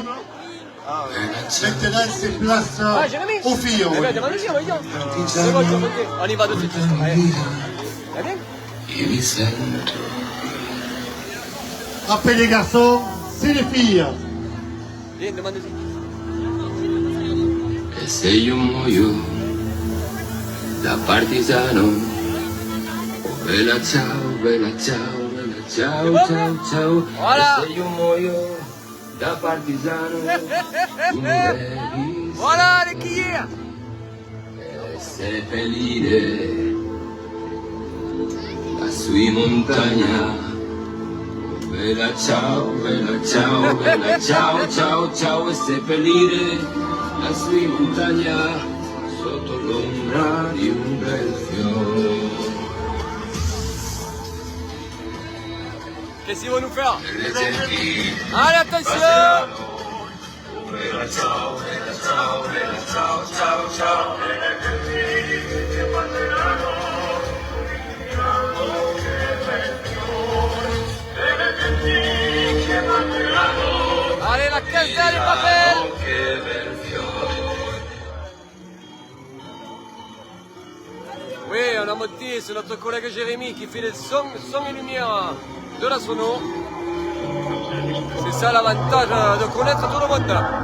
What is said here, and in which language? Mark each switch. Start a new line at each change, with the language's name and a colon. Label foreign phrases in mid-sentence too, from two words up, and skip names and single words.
French: Maintenant, c'est place aux filles. Eh bien, demande-lui, on va dire. C'est bon, tu vas monter. On y va de suite. Allez. Ça va bien? Après les garçons, c'est les filles. Vieni, demande-y.
Italian: E se io muoio da partigiano, oh bella ciao, bella ciao, bella ciao, ciao, ciao.
French: Voilà.
Italian: E se io muoio da partigiano, tu mi devi
French: Voilà les quilles.
Italian: seppellire lassù in montagna. Bella ciao, bella ciao, bella ciao, ciao, ciao, e seppellire lassù in montagna sotto l'ombra di un bel fiore.
French: Qu'est-ce qu'ils vont nous faire?
Italian: Le genti,
French: Allez, attention.
Italian: bella ciao, bella ciao, bella ciao, ciao, ciao.
French: Allez, la caserne est pas faite.
Italian: Che bel fiore.
French: Oui, on a monté, c'est notre collègue Jérémy qui fait les sons et lumière de la sono. C'est ça l'avantage de connaître tout le monde.